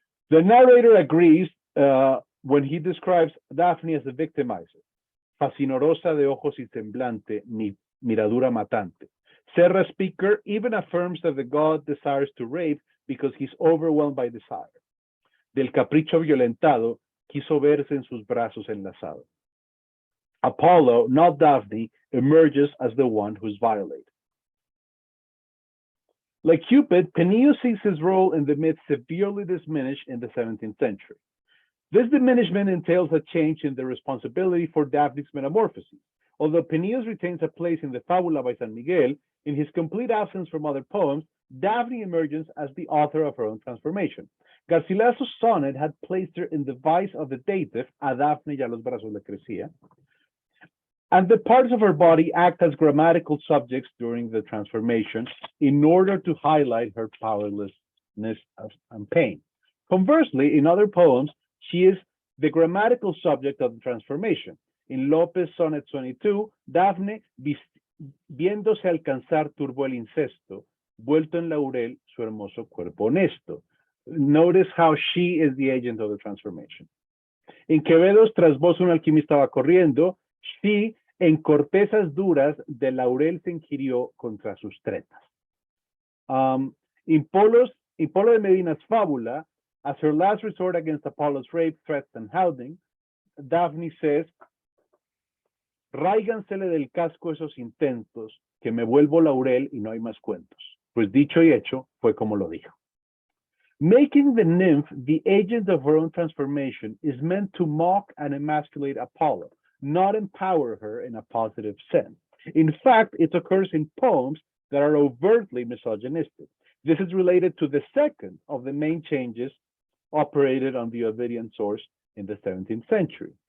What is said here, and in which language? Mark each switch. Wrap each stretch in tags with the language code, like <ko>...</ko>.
<en>The narrator agrees when he describes Daphne as a victimizer,</en> <es>fascinorosa de ojos y semblante, miradura matante.</es> <en>Serra speaker even affirms that the god desires to rape because he's overwhelmed by desire.</en> <es>Del capricho violentado, quiso verse en sus brazos enlazado.</es> <en>Apollo, not Daphne, emerges as the one who's violated. Like Cupid, Peneus sees his role in the myth severely diminished in the 17th century. This diminishment entails a change in the responsibility for Daphne's metamorphosis. Although Peneus retains a place in the Fábula by San Miguel, in his complete absence from other poems, Daphne emerges as the author of her own transformation. Garcilaso's sonnet had placed her in the vice of the dative,</en> <es>a Daphne ya los brazos le crecía,</es> <en>and the parts of her body act as grammatical subjects during the transformation in order to highlight her powerlessness and pain. Conversely, in other poems, she is the grammatical subject of the transformation.</en> <es>In López Sonnet 22, Daphne, viéndose alcanzar, turbó el incesto, vuelto en laurel su hermoso cuerpo honesto.</es> <en>Notice how she is the agent of the transformation.</en> <es>En Quevedo's Tras vos un alquimista va corriendo, she, en cortezas duras, de laurel se ingirió contra sus tretas.</es> <en>In Polo de Medina's Fábula, as her last resort against Apollo's rape, threats, and hounding, Daphne says,</en> <es>ráigansele del casco esos intentos, que me vuelvo laurel y no hay más cuentos. Pues dicho y hecho, fue como lo dijo.</es> <en>Making the nymph the agent of her own transformation is meant to mock and emasculate Apollo, not empower her in a positive sense. In fact, it occurs in poems that are overtly misogynistic. This is related to the second of the main changes operated on the Ovidian source in the 17th century.</en>